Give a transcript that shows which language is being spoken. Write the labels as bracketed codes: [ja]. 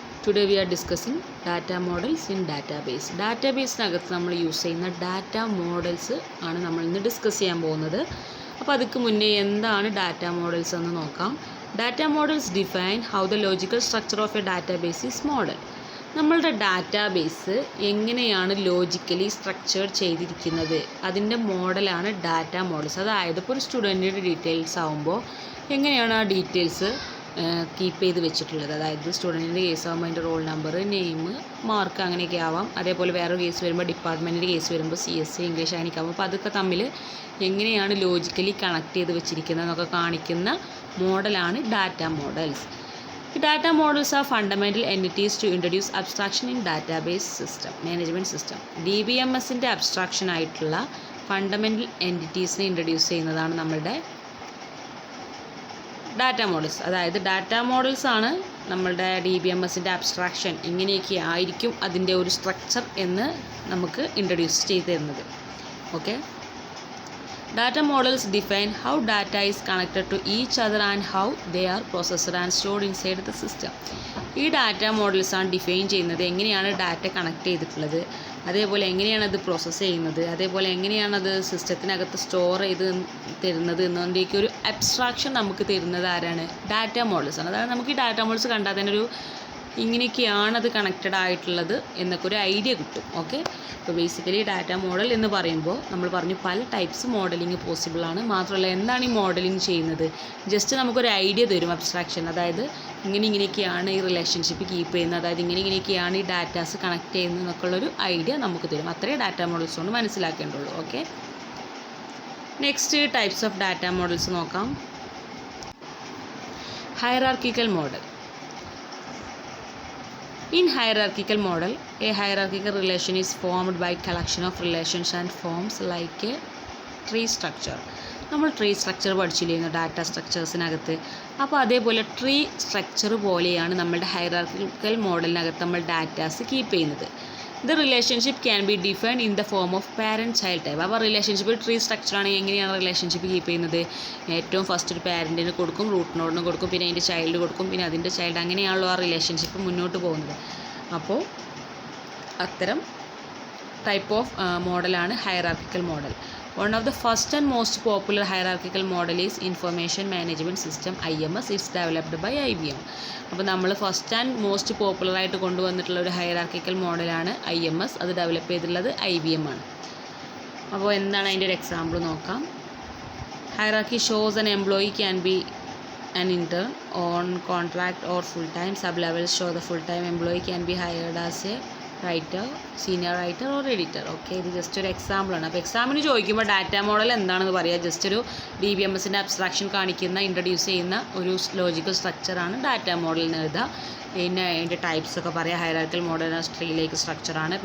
[en] Today we are discussing data models in database. [ml] ഡാറ്റാബേസിനകത്ത് നമ്മൾ use ചെയ്യുന്ന data models ആണ് നമ്മൾ ഇന്ന് ഡിസ്കസ് ചെയ്യാൻ പോകുന്നത്. അപ്പോൾ അതിക്ക് മുന്നേ എന്താണ് ഡാറ്റ മോഡൽസ് എന്ന് നോക്കാം. [en] Data models define how the logical structure of a database is model. [ml] നമ്മളുടെ ഡാറ്റാബേസ് എങ്ങനെയാണ് ലോജിക്കലി സ്ട്രക്ചേർഡ് ചെയ്തിരിക്കുന്നത് അതിൻ്റെ മോഡലാണ് ഡാറ്റ മോഡൽസ്. അതായത് ഇപ്പോൾ ഒരു സ്റ്റുഡൻറ്റിൻ്റെ ഡീറ്റെയിൽസ് ആകുമ്പോൾ എങ്ങനെയാണ് ആ ഡീറ്റെയിൽസ് കീപ്പ് ചെയ്ത് വെച്ചിട്ടുള്ളത്. അതായത് സ്റ്റുഡൻറ്റിൻ്റെ കേസ് ആകുമ്പോൾ അതിൻ്റെ റോൾ നമ്പർ, നെയിം, മാർക്ക് അങ്ങനെയൊക്കെ ആവാം. അതേപോലെ വേറൊരു കേസ് വരുമ്പോൾ ഡിപ്പാർട്ട്മെൻറ്റിൻ്റെ കേസ് വരുമ്പോൾ CSE, ഇംഗ്ലീഷ് അങ്ങനെയൊക്കെ ആകുമ്പോൾ അപ്പോൾ അതൊക്കെ തമ്മിൽ എങ്ങനെയാണ് ലോജിക്കലി കണക്ട് ചെയ്ത് വെച്ചിരിക്കുന്നതെന്നൊക്കെ കാണിക്കുന്ന മോഡലാണ് data models. [en] Data models are fundamental entities to introduce abstraction in database system, management system. [ml] DBMSൻ്റെ abstraction ആയിട്ടുള്ള ഫണ്ടമെൻ്റൽ എൻറ്റിറ്റീസിനെ ഇൻട്രൊഡ്യൂസ് ചെയ്യുന്നതാണ് നമ്മളുടെ ഡാറ്റ മോഡൽസ്. അതായത് ഡാറ്റ മോഡൽസ് ആണ് നമ്മളുടെ DBMSൻ്റെ അബ്സ്ട്രാക്ഷൻ, ഇങ്ങനെയൊക്കെ ആയിരിക്കും അതിൻ്റെ ഒരു സ്ട്രക്ചർ എന്ന് നമുക്ക് ഇൻട്രൊഡ്യൂസ് ചെയ്ത് തരുന്നത്. [en] Okay, data models define how data is connected to each other and how they are processed and stored inside the system. [ml] ഈ ഡാറ്റ മോഡൽസ് ആണ് ഡിഫൈൻ ചെയ്യുന്നത് എങ്ങനെയാണ് ഡാറ്റ കണക്ട് ചെയ്തിട്ടുള്ളത്, അതേപോലെ എങ്ങനെയാണ് അത് പ്രോസസ്സ് ചെയ്യുന്നത്, അതേപോലെ എങ്ങനെയാണ് അത് സിസ്റ്റത്തിനകത്ത് സ്റ്റോർ ചെയ്ത് തരുന്നത് എന്നതിൻ്റെയൊക്കെ ഒരു അബ്സ്ട്രാക്ഷൻ നമുക്ക് തരുന്നത് ആരാണ്? ഡാറ്റ മോഡൽസ് ആണ്. അതായത് നമുക്ക് ഈ ഡാറ്റ മോഡൽസ് കണ്ടാൽ തന്നെ ഒരു ഇങ്ങനെയൊക്കെയാണ് അത് കണക്റ്റഡ് ആയിട്ടുള്ളത് എന്നൊക്കെ ഒരു ഐഡിയ കിട്ടും. ഓക്കെ, അപ്പോൾ ബേസിക്കലി ഡാറ്റ മോഡൽ എന്ന് പറയുമ്പോൾ നമ്മൾ പറഞ്ഞു പല ടൈപ്സ് മോഡലിംഗ് പോസിബിളാണ്. മാത്രമല്ല എന്താണ് ഈ മോഡലിംഗ് ചെയ്യുന്നത്, ജസ്റ്റ് നമുക്കൊരു ഐഡിയ തരും, അബ്സ്ട്രാക്ഷൻ. അതായത് ഇങ്ങനെയൊക്കെയാണ് ഈ റിലേഷൻഷിപ്പ് കീപ്പ് ചെയ്യുന്നത്, അതായത് ഇങ്ങനെയൊക്കെയാണ് ഈ ഡാറ്റാസ് കണക്ട് ചെയ്യുന്നത് എന്നൊക്കെയുള്ളൊരു ഐഡിയ നമുക്ക് തരും. അത്രേ ഡാറ്റ മോഡൽസ് കൊണ്ട് മനസ്സിലാക്കേണ്ടുള്ളൂ. Okay, next types of data models നോക്കാം. [en] Hierarchical model. In hierarchical model, a hierarchical relation is formed by collection of relations and forms like a tree structure. [ml] നമ്മൾ tree structure പഠിച്ചില്ലായിരുന്നു data സ്ട്രക്ചേഴ്സിനകത്ത്. അപ്പോൾ അതേപോലെ tree structure പോലെയാണ് നമ്മളുടെ hierarchical മോഡലിനകത്ത് നമ്മൾ datas keep ചെയ്യുന്നത്. [en] The relationship can be defined in the form of parent child type. [ml] അപ്പോൾ relationship tree സ്ട്രക്ചറാണെങ്കിൽ എങ്ങനെയാണ് relationship keep ചെയ്യുന്നത്? ഏറ്റവും ഫസ്റ്റ് ഒരു പാരൻറ്റിന് കൊടുക്കും, റൂട്ട് നോഡിന് കൊടുക്കും, പിന്നെ അതിൻ്റെ ചൈൽഡ് കൊടുക്കും, പിന്നെ അതിൻ്റെ ചൈൽഡ്, അങ്ങനെയാണല്ലോ ആ റിലേഷൻഷിപ്പ് മുന്നോട്ട് പോകുന്നത്. അപ്പോൾ അത്തരം ടൈപ്പ് ഓഫ് മോഡലാണ് hierarchical model. [en] One of the first and most popular hierarchical model is information management system IMS. It's developed by IBM. [ml] അപ്പോൾ നമ്മൾ ഫസ്റ്റ് ആൻഡ് മോസ്റ്റ് പോപ്പുലറായിട്ട് കൊണ്ടുവന്നിട്ടുള്ള ഒരു ഹൈറാർക്കിക്കൽ മോഡലാണ് IMS. അത് ഡെവലപ്പ് ചെയ്തിട്ടുള്ളത് IBM ആണ്. അപ്പോൾ എന്താണ് അതിൻ്റെ ഒരു എക്സാമ്പിൾ നോക്കാം. [en] Hierarchy shows an employee can be an intern on contract or full time. Sub levels show the full time employee can be hired as a writer, senior writer or editor. [ml] Okay, ഇത് just ഒരു എക്സാമ്പിളാണ്. അപ്പോൾ എക്സാമിന് ചോദിക്കുമ്പോൾ data model എന്താണെന്ന് പറയുക, just ഒരു DBMSൻ്റെ abstraction കാണിക്കുന്ന, ഇൻട്രൊഡ്യൂസ് ചെയ്യുന്ന ഒരു ലോജിക്കൽ സ്ട്രക്ചറാണ് ഡാറ്റ മോഡൽ എന്ന് എഴുതുക. പിന്നെ അതിൻ്റെ ടൈപ്സ് ഒക്കെ പറയാം. Hierarchical model ട്രീയിലേക്ക് സ്ട്രക്ചറാണ്.